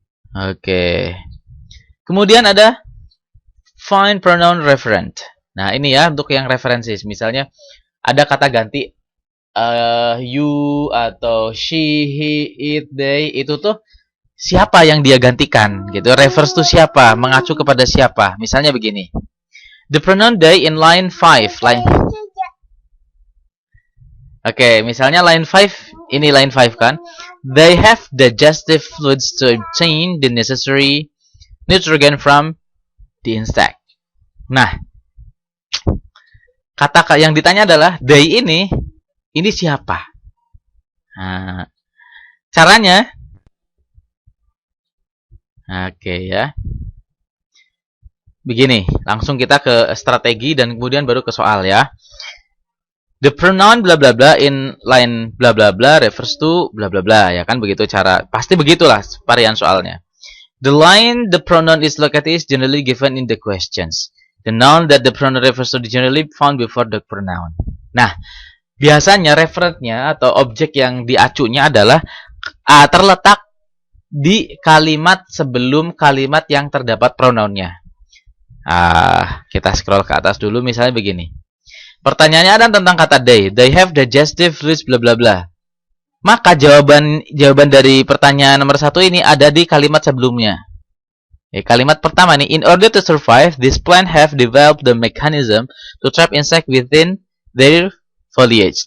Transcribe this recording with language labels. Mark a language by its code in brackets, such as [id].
[id] Oke. Kemudian ada [en] find pronoun referent. [id] Nah, ini ya untuk yang referensi. Misalnya ada kata ganti you atau she, he, it, they, itu tuh siapa yang dia gantikan gitu. [en] Refers to [id] siapa, mengacu kepada siapa. Misalnya begini. [en] The pronoun they in line 5. [id] Oke, misalnya line 5, ini line 5 kan. [en] They have digestive fluids to obtain the necessary nitrogen from the insect. [id] Nah, kata yang ditanya adalah they ini siapa? Nah, caranya, oke ya. Begini, langsung kita ke strategi dan kemudian baru ke soal ya. [en] The pronoun bla bla bla in line bla bla bla refers to bla bla bla, [id] ya kan, begitu cara, pasti begitulah varian soalnya. [en] The line the pronoun is located is generally given in the questions. The noun that the pronoun refers to is generally found before the pronoun. [id] Nah, biasanya referentnya atau objek yang diacunya adalah terletak di kalimat sebelum kalimat yang terdapat pronounnya. Kita scroll ke atas dulu, misalnya begini. Pertanyaannya ada tentang kata they. [en] They have digestive fluids bla bla bla. [id] Maka jawaban dari pertanyaan nomor 1 ini ada di kalimat sebelumnya. Kalimat pertama nih, [en] in order to survive, this plant have developed the mechanism to trap insect within their foliage.